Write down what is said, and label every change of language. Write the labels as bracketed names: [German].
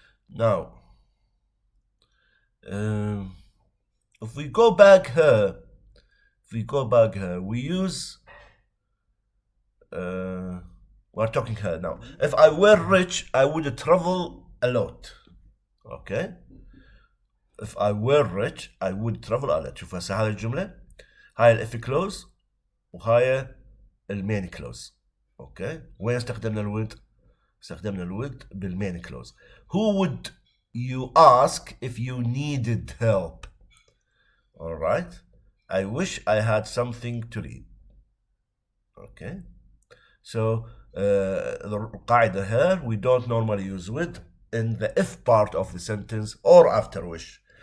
[English] Now, if we go back here, we use we're talking here now. If I were rich, I would travel a lot. Okay. If I were rich, I would travel a lot. [Arabic] شوف هسه هذه الجملة، هاي الإف كلوز وهاي المين كلوز. اوكي، وين استخدمنا الود؟ استخدمنا الود بالمين كلوز. [English] Who would you ask if you needed help? All right. I wish I had something to read. Okay. So the قاعدة here, we don't normally use would in the if part of the sentence or after wish.